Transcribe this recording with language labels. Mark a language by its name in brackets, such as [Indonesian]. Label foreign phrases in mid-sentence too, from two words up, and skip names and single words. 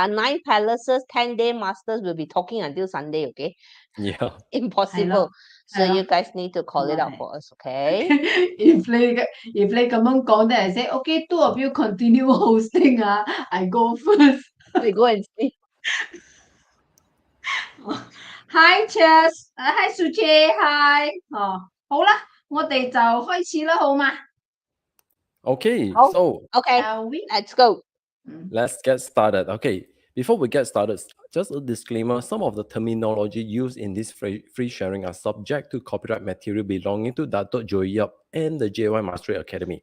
[English] 9 palaces, 10 day masters will be talking until Sunday, okay? Yeah. Impossible. So you guys need to call it out for us, okay? if they [Cantonese] 咁樣講, [English] then I say, okay, 2 of you continue hosting. I go first. We go and see. Hi, Chess. Hi, Suche. Hi. [Cantonese] 好啦，我哋就開始啦，好嘛？ [English] Okay, Oh. so Okay, let's go. let's get started. Okay, before we get started, just a disclaimer, some of the terminology used in this free sharing are subject to copyright material belonging to Dato' Joey Yap and the JY Mastery Academy.